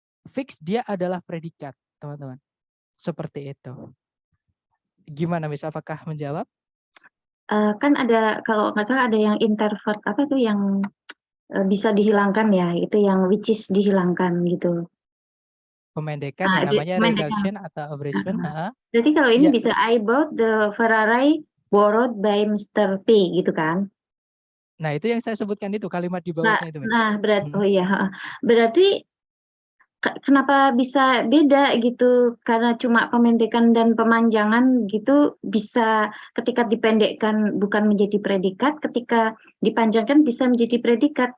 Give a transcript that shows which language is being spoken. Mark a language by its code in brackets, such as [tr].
[id] Fix dia adalah predikat, teman-teman. Seperti itu. Gimana, Miss? Apakah menjawab? Kan ada, kalau nggak salah ada yang introvert, apa tuh yang bisa dihilangkan ya, itu yang which is dihilangkan gitu. Pemendekan ya, namanya reduction atau abridgment. Berarti kalau ini Ya. bisa [en] I bought the Ferrari borrowed by Mr. [id] P gitu kan? Nah, itu yang saya sebutkan itu, kalimat di bawahnya itu. Oh iya, berarti kenapa bisa beda gitu? Karena cuma pemendekan dan pemanjangan gitu bisa ketika dipendekkan bukan menjadi predikat, ketika dipanjangkan bisa menjadi predikat.